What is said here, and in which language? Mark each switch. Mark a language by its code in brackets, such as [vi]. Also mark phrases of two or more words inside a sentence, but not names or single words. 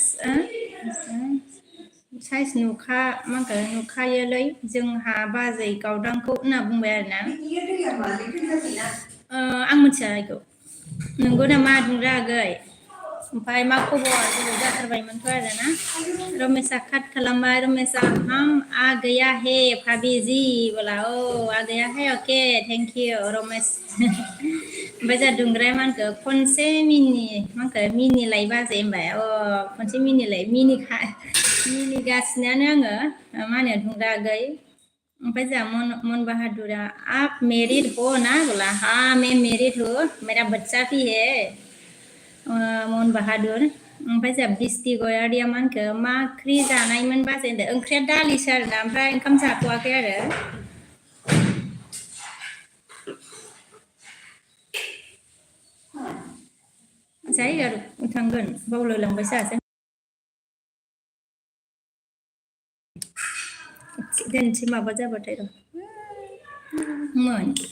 [brx] साइज नुखा मा होनगोन नुखायोलै जोंहा बाजै गावदांखौ होनना बुंबाय आरोना आं मिथिया बेखौ नंगौ नामा दुंग्रा आगै ओमफ्राय मा खबर गोबाव जाथारबायमोनथ' आरोना रमेशआ काट खालामबाय [hi] रमेशआ हम आ गया है भाभी जी बोला ओ आ गया है [en] okay thank you [hi] रमेश [brx] ओमफ्राय जोंहा दुंग्राया मा होनखो खनसे मा होनखो मिनि लाय बाजै होनबाय अ खनसे मिनिगासिनोआनो आङो मा होनो दुंग्रा आगै ओमफ्राय जोंहा मन बहादुरा [hi] आप मैरिड हो ना बोला हाँ मैं मैरिड हूँ मेरा बच्चा भी है [brx] मन बहादुर ओमफ्राय जोंहा बिस्ति गयारिया मा होनखो मा ओंख्रि जानायमोन बाजै होनदों ओंख्रिया दालिसो आरोना ओमफ्राय ओंखाम जाथ'वाखै आरो जायो आरो थांगोन बावलायलांबायसो आरो दोनसै माबा जाबाथाय र' मोन